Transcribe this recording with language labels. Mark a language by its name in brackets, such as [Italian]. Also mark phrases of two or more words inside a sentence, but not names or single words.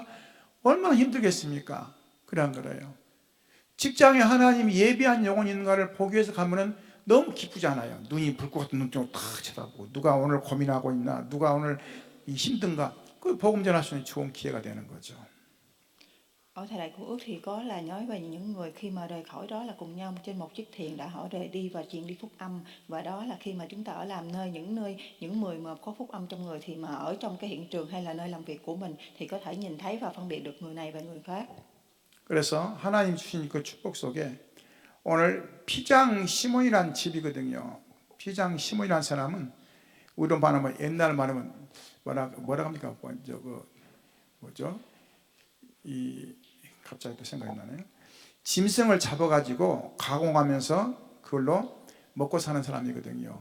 [Korean] 얼마나 힘들겠습니까? 그런 거래요. 직장에 하나님이 예비한 영혼이 있는가를 보기 위해서 가면은 너무 기쁘잖아요. 눈이 불꽃 같은 눈으로 탁 쳐다보고, 누가 오늘 고민하고 있나, 누가 오늘 힘든가, 그 복음 전할 수 있는 좋은 기회가 되는 거죠. [Vietnamese] Ở thời đại của ước thì có là nói về những người khi mà rời khỏi đó là cùng nhau trên một chiếc thuyền đã họ rời đi và truyền đi phúc âm, và đó là khi mà chúng ta ở làm những người mà có phúc âm trong người thì mà ở trong cái hiện trường hay là nơi làm việc của mình thì có thể nhìn thấy và phân biệt được người này và người khác. [Korean] 그래서 하나님 주신 그 축복 속에 오늘 피장 시몬이라는 집이거든요. 피장 시몬이라는 사람은 우리로 말하면 옛날 말하면 뭐라 합니까? 뭐죠? 갑자기 또 생각이 나네요. 짐승을 잡아가지고 가공하면서 그걸로 먹고 사는 사람이거든요.